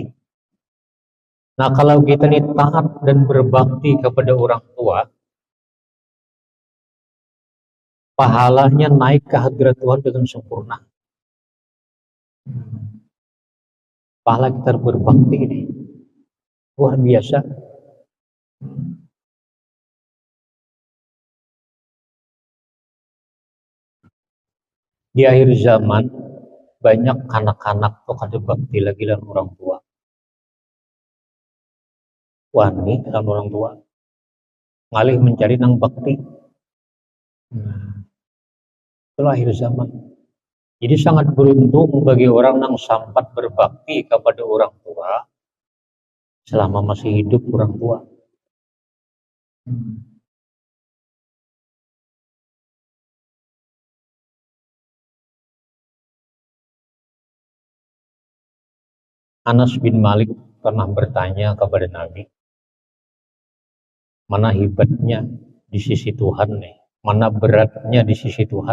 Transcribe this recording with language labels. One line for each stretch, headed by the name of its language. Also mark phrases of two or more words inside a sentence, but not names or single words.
Indonesian: Nah, kalau kita ini taat dan berbakti kepada orang tua, pahalanya naik ke hadirat Tuhan dengan sempurna. Pahala kita berbakti ini luar biasa. Di akhir zaman banyak anak-anak tuh kada bakti lagi lan orang tua.
Banjar: Wani lan orang tua. Ngalih mencari nang bakti.
Indonesian: Itulah akhir zaman. Jadi sangat beruntung bagi orang yang sampat berbakti kepada orang tua selama masih hidup orang tua. Anas bin Malik pernah bertanya kepada Nabi, mana hebatnya di sisi Tuhan nih, mana beratnya di sisi Tuhan.